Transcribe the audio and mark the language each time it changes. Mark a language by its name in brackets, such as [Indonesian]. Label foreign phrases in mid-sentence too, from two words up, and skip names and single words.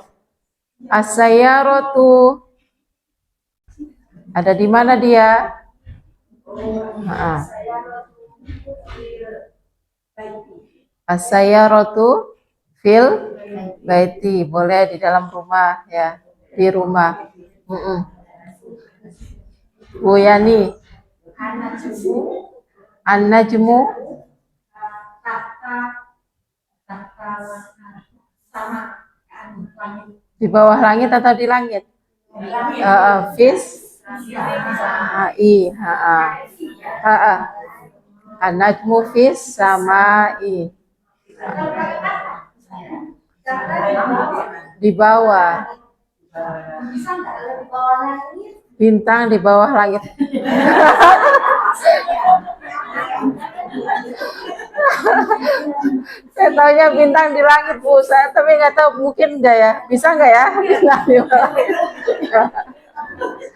[Indonesian] As-sayyaratu. Ada di mana dia? [Arabic] السيارة في البيت. [Indonesian] Boleh di dalam rumah ya, di rumah. Bu Yani. An-najmu. Di bawah langit atau di langit? [Arabic] في. النجم في السماء. [Indonesian] Di bawah. Bintang di bawah langit. Saya taunya bintang di langit Bu, saya tapi nggak tahu, mungkin enggak ya, bisa nggak ya?